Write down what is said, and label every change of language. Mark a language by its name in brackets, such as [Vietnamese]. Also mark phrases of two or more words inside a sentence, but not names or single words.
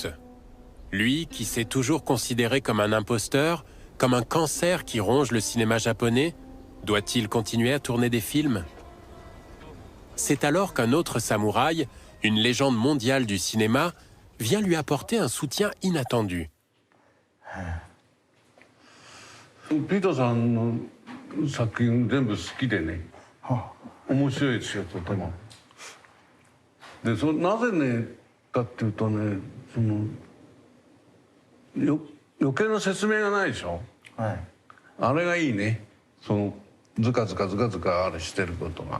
[French] Lui, qui s'est toujours considéré comme un imposteur, comme un cancer qui ronge le cinéma japonais, doit-il continuer à tourner des films? C'est alors qu'un autre samouraï, une légende mondiale du cinéma, vient lui apporter un soutien inattendu. [Japanese] ピーターさんの作品全部好きでね、面白いですよとても。でなぜねかっていうとね、余計な説明がないでしょ、はい、あれがいいね、ズカズカあれしてることが。